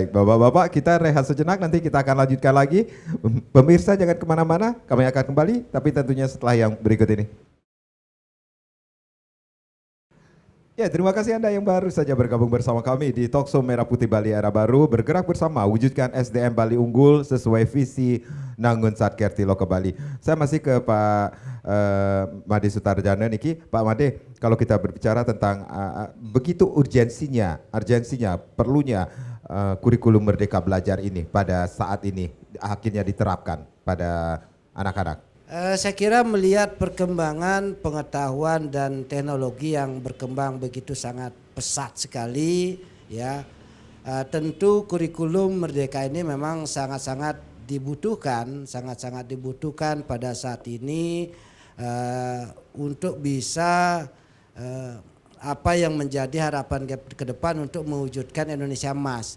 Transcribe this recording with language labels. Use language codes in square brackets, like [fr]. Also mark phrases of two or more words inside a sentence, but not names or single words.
[id] Bapak-bapak, kita rehat sejenak, nanti kita akan lanjutkan lagi. Pemirsa jangan kemana-mana, kami akan kembali, tapi tentunya setelah yang berikut ini. Ya, terima kasih Anda yang baru saja bergabung bersama kami di Talkshow Merah Putih Bali Era Baru, bergerak bersama wujudkan SDM Bali unggul sesuai visi Nangun Satkerti Loka Bali. Saya masih ke Pak Made Sutarjana niki. Pak Made, kalau kita berbicara tentang begitu urgensinya, perlunya kurikulum Merdeka Belajar ini pada saat ini akhirnya diterapkan pada anak-anak. Saya kira melihat perkembangan pengetahuan dan teknologi yang berkembang begitu sangat pesat sekali, ya, tentu kurikulum Merdeka ini memang sangat-sangat dibutuhkan pada saat ini untuk bisa apa yang menjadi harapan ke depan untuk mewujudkan Indonesia Emas.